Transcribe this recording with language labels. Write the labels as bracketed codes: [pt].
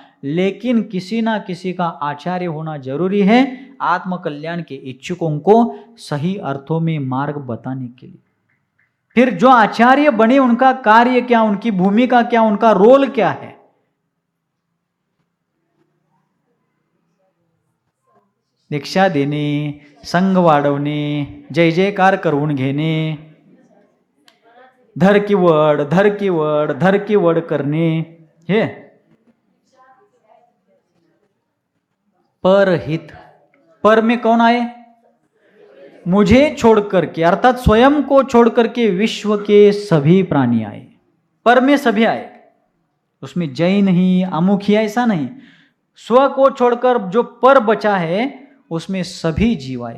[hi] लेकिन किसी ना किसी का आचार्य होना जरूरी है, आत्मकल्याण के इच्छुकों को सही अर्थों में मार्ग बताने के लिए। फिर जो आचार्य बने उनका कार्य क्या, उनकी भूमिका क्या, उनका रोल क्या है? [mr] दीक्षा देणे, संघ वाढवणे, जय जयकार करून घेणे, धर की वड, धर की वड, धर की वड करणे, हे परहित। [hi] पर में कौन आए? मुझे छोड़कर के, अर्थात स्वयं को छोड़कर के विश्व के सभी प्राणी आए। पर में सभी आए, उसमें जय नहीं, अमुखी ऐसा नहीं। स्व को छोड़कर जो पर बचा है उसमें सभी जीव आए।